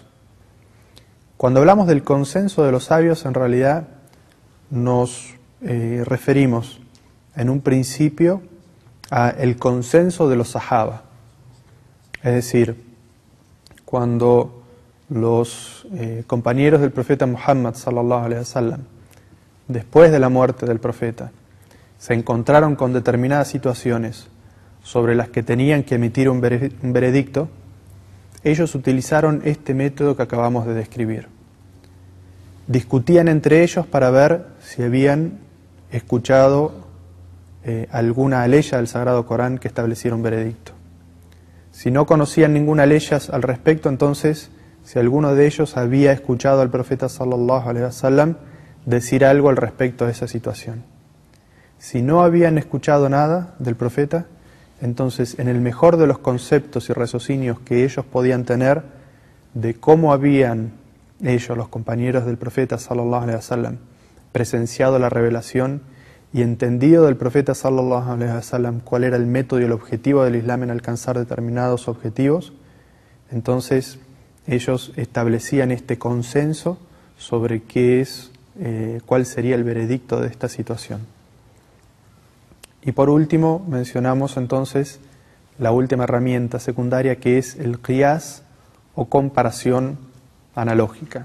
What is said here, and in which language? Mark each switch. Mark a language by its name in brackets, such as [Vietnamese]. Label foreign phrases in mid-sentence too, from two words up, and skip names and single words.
[Spanish] Cuando hablamos del consenso de los sabios, en realidad nos referimos en un principio al consenso de los sahaba. Es decir, cuando los compañeros del profeta Muhammad [Arabic] صلى الله عليه وسلم, [Spanish] después de la muerte del profeta, se encontraron con determinadas situaciones sobre las que tenían que emitir un veredicto, ellos utilizaron este método que acabamos de describir. Discutían entre ellos para ver si habían escuchado alguna aleya del Sagrado Corán que estableciera un veredicto. Si no conocían ninguna aleya al respecto, entonces, si alguno de ellos había escuchado al profeta [Arabic] صلى الله عليه وسلم [Spanish] decir algo al respecto de esa situación. Si no habían escuchado nada del profeta, entonces en el mejor de los conceptos y raciocinios que ellos podían tener de cómo habían ellos, los compañeros del profeta [Arabic] صلى الله عليه وسلم, [Spanish] presenciado la revelación y entendido del profeta [Arabic] صلى الله عليه وسلم [Spanish] cuál era el método y el objetivo del Islam en alcanzar determinados objetivos, entonces ellos establecían este consenso sobre qué es, cuál sería el veredicto de esta situación. Y por último mencionamos entonces la última herramienta secundaria, que es el qiyas o comparación analógica.